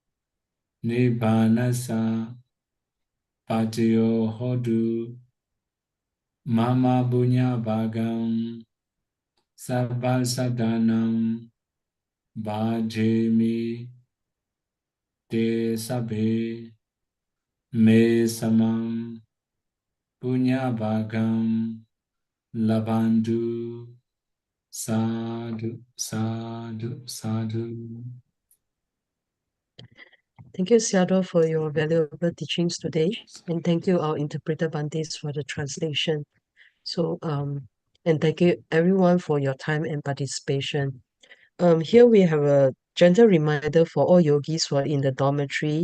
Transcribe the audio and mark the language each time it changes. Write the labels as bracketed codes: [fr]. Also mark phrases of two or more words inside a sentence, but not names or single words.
[pi] nibbanasa patiyo hotu mama bunya bhagam sabba sadanam bhajemi te sabbe me samam punya bhagam labandu sadhu sadhu sadhu. [en] Thank you, Sayadaw, for your valuable teachings today. And thank you, our interpreter Bantes, for the translation. So, and thank you everyone for your time and participation. Here we have a gentle reminder for all yogis who are in the dormitory.